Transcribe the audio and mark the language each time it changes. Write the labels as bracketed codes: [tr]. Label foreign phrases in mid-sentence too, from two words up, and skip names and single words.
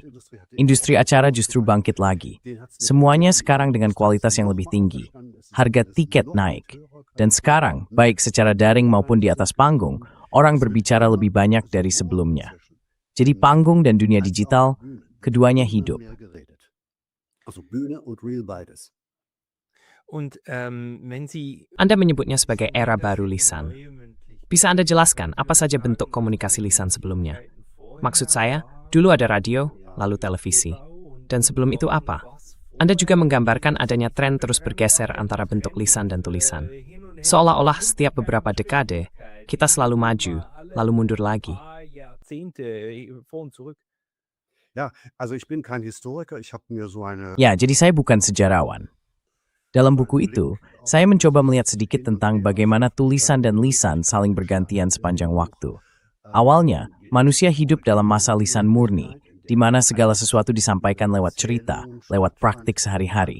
[id] Industri acara justru bangkit lagi. Semuanya sekarang dengan kualitas yang lebih tinggi. Harga tiket naik. Dan sekarang, baik secara daring maupun di atas panggung, orang berbicara lebih banyak dari sebelumnya. Jadi panggung dan dunia digital, keduanya hidup. [de] Und wenn Sie [id] Anda menyebutnya sebagai era baru lisan. Bisa Anda jelaskan apa saja bentuk komunikasi lisan sebelumnya? Maksud saya, dulu ada radio, lalu televisi. Dan sebelum itu apa? Anda juga menggambarkan adanya tren terus bergeser antara bentuk lisan dan tulisan. Seolah-olah setiap beberapa dekade, kita selalu maju, lalu mundur lagi. [de] Jahrzehnte vor und zurück. Ja, also ich bin kein Historiker, ich habe mir so eine [id] Ya, jadi saya bukan sejarawan. Dalam buku itu, saya mencoba melihat sedikit tentang bagaimana tulisan dan lisan saling bergantian sepanjang waktu. Awalnya, manusia hidup dalam masa lisan murni, di mana segala sesuatu disampaikan lewat cerita, lewat praktik sehari-hari.